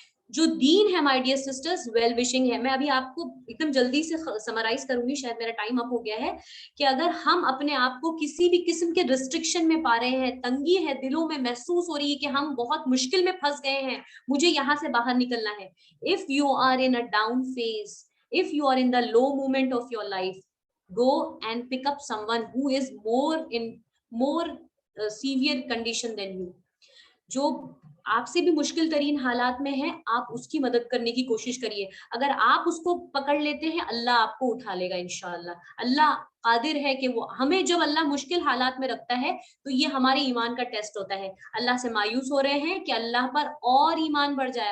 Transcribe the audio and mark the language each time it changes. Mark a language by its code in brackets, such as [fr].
[ur] جو دین ہے [en] my dear sisters well wishing [ur] ہے. میں ابھی آپ کو ایک دم جلدی سے سمرائز کروں گی, شاید میرا ٹائم اپ ہو گیا ہے, کہ اگر ہم اپنے آپ کو کسی بھی قسم کے ریسٹرکشن میں پا رہے ہیں, تنگی ہے دلوں میں محسوس ہو رہی ہے کہ ہم بہت مشکل میں پھنس گئے ہیں, مجھے یہاں سے باہر نکلنا ہے. [en] if you are in a down phase, if you are in the low moment of your life, go and pick up someone who is more severe condition than you. [ur] جو آپ سے بھی مشکل ترین حالات میں ہے, آپ اس کی مدد کرنے کی کوشش کریے. اگر آپ اس کو پکڑ لیتے ہیں, اللہ آپ کو اٹھا لے گا انشاءاللہ. اللہ قادر ہے کہ وہ ہمیں, جب اللہ مشکل حالات میں رکھتا ہے تو یہ ہمارے ایمان کا ٹیسٹ ہوتا ہے. اللہ سے مایوس ہو رہے ہیں کہ اللہ پر اور ایمان بڑھ جائے.